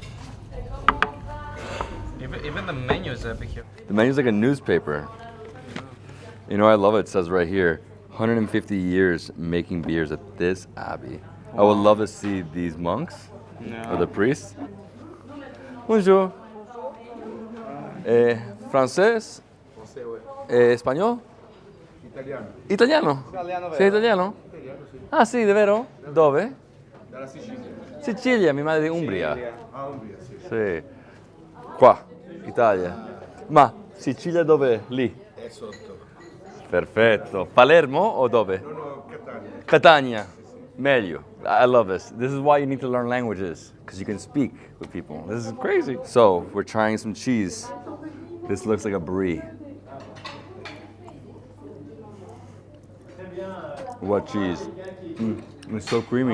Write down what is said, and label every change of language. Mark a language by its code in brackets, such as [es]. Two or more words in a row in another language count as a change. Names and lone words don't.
[en] Even the menu is epic here. The menu's like a newspaper. You know, I love it. It says right here, 150 years making beers at this abbey. I would love to see these monks or the priests. [fr] Bonjour. [es] Francés? Español? [it] Italiano. Italiano? Sei italiano? Ah sì, davvero? Dove? Dalla Sicilia. Sicilia, mia madre è di Umbria. Ah, Umbria, sì. Sì. Qua, Italia. Ma Sicilia dove? Lì. È sotto. Perfetto. Palermo o dove? No, Catania. Catania. Meglio. [en] I love this. This is why you need to learn languages, because you can speak with people. This is crazy. So, we're trying some cheese. This looks like a brie. What cheese? It's so creamy.